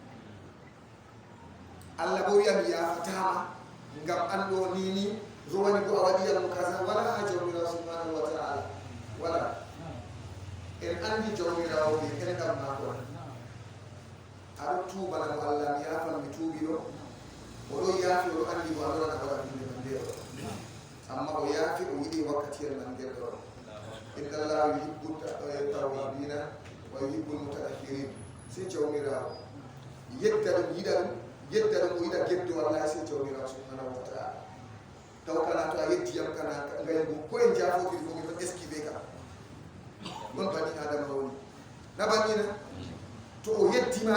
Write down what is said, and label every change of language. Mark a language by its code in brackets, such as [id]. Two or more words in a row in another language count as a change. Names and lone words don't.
[ff] Allah bo wiya mi yafatama ngam anɗo nini rowani bo a waɗiyam kaza wala ha jawmirawo [ar] سبحانه وتعالى [ff] wala en andi jawmirawo ɓe enɗam mako aɗo tuubanamo Allah mi yafan mi tuubi ɗo oɗo yaafi oɗo andi bo aɗona waɗa inde man nde o amma o yaafi o yiɗi wakkatiyel man ngel ɗo [ar] إن الله يحب التوابين ويحب المتطهرين [ff] sey jawmirawo yedda ɗum yiɗa ɗum o yiɗa geddo wallahi sey jawmirawo [ar] سبحانه و [ff] ta'ala taw kana to a yeddiyam kana ngaygu ko en jafotiri fof ton esquive ka non bani adama woni na bannina to o yeddima